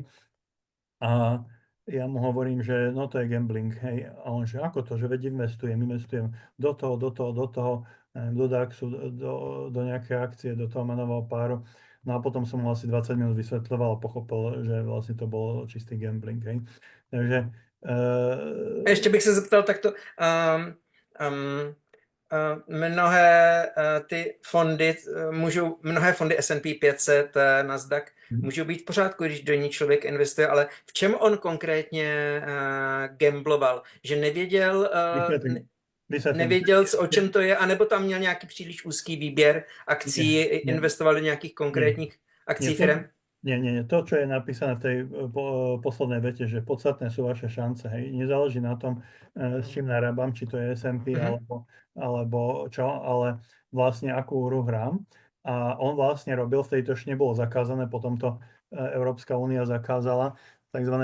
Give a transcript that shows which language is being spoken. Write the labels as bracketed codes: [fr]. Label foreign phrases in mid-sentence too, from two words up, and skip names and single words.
[sk] A ja mu hovorím, že no to je gambling, hej. A on, že ako to, že veď investujem do toho, do DAXu, do nejaké akcie, do toho menového páru. No a potom som mu asi 20 minút vysvetľoval a pochopil, že vlastne to bol čistý gambling, hej. Takže [cs] A ještě bych se zeptal takto, mnohé ty fondy mnohé fondy S&P 500, Nasdaq můžou být v pořádku, když do ní člověk investuje, ale v čem on konkrétně gambloval? Že nevěděl, nevěděl, o čem to je, anebo tam měl nějaký příliš úzký výběr akcí, investoval do nějakých konkrétních akcí firem? [sk] Nie. To, čo je napísané v tej poslednej vete, že podstatné sú vaše šance. Hej. Nezáleží na tom, s čím narábam, či to je S&P alebo čo, ale vlastne akú hru hrám. A on vlastne robil, v tejto ešte nebolo zakázané, potom to Európska únia zakázala, tzv.